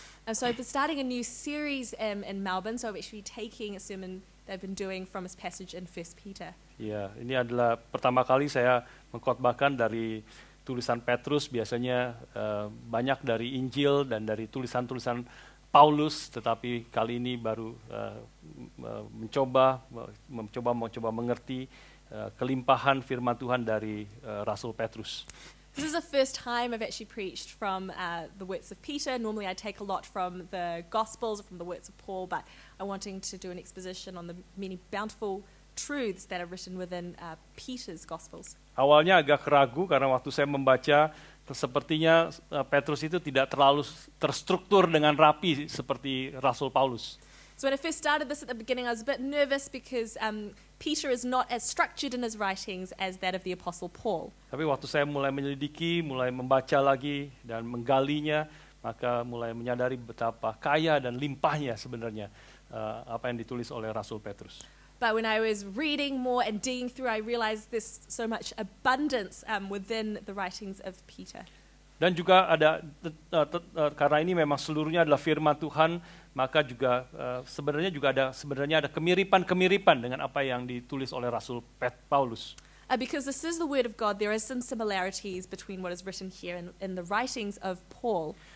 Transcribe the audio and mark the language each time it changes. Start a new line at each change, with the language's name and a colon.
English: And so we're starting a new series in Melbourne, so we're actually taking a sermon they've been doing from this passage in 1 Peter.
Indonesian: Ya, ini adalah pertama kali saya mengkhotbahkan dari tulisan Petrus, biasanya banyak dari Injil dan dari tulisan-tulisan Paulus, tetapi kali ini baru mencoba mengerti kelimpahan firman Tuhan dari Rasul Petrus.
English: This is the first time I've actually preached from the works of Peter. Normally I take a lot from the Gospels, from the works of Paul, but I'm wanting to do an exposition on the many bountiful truths that are written within Peter's Gospels.
Indonesian: Awalnya agak ragu karena waktu saya membaca, sepertinya Petrus itu tidak terlalu terstruktur dengan rapi seperti Rasul Paulus.
English: So when I first started this at the beginning, I was a bit nervous because Peter is not as structured in his writings as that of the Apostle Paul.
Indonesian: Tapi waktu saya mulai menyelidiki, mulai membaca lagi dan menggalinya, maka mulai menyadari betapa kaya dan limpahnya sebenarnya apa yang ditulis oleh Rasul Petrus.
English: But when I was reading more and digging through, I realized there's so much abundance within the writings of Peter.
Indonesian: Dan juga ada, karena ini memang seluruhnya adalah firman Tuhan, maka juga sebenarnya ada kemiripan-kemiripan dengan apa yang ditulis oleh Rasul Paulus.
English: Because this is the word of God, there are some similarities between what is written here in the writings of Paul.